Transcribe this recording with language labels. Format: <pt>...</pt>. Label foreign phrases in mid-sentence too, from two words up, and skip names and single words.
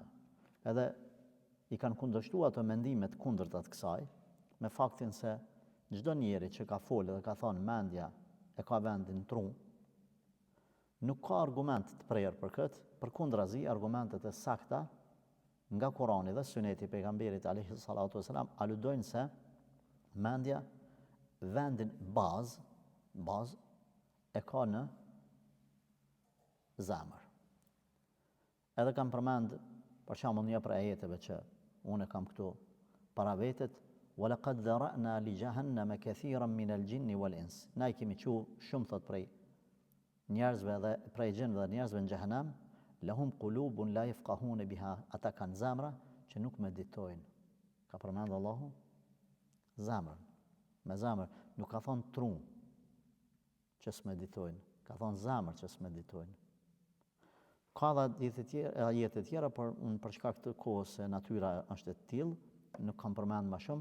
<sq>Edhe i kanë kundërshtu ato mendimet kundërta të kësaj, me faktin se çdo njeri që ka folë dhe ka thonë mendja e ka vendin në tru, nuk ka argument të prerë për këtë, përkundrazi argumentet e sakta nga Kurani dhe Suneti pejgamberit</sq> <ar>عليه الصلاة والسلام</ar> <sq>aludojnë se mendja vendin bazë e ka në zemër. Edhe kam përmend për shembull një prej ajeteve që unë kam këtu para vetet,</sq> <ar>وَلَقَدْ ذَرَأْنَا لِجَهَنَّمَ كَثِيرًا مِنَ الْجِنِّ وَالْإِنسِ.</ar> <sq>Na I kemi shumë thot prej njerëzve dhe prej gjinëve dhe njerëzve në xhehenem,</sq> <ar>لهم قلوب لا يفقهون بها,</ar> <sq>ata kanë zemra që nuk meditojnë. Ka përmend Allahu zemrën. Me zemër nuk ka thonë tru që s'meditojnë, ka thonë zemër që s'meditojnë. Ka dhe ajete tjera, por unë për shkak të kohës se natyra është e tillë, nuk kam përmend më shumë.</sq>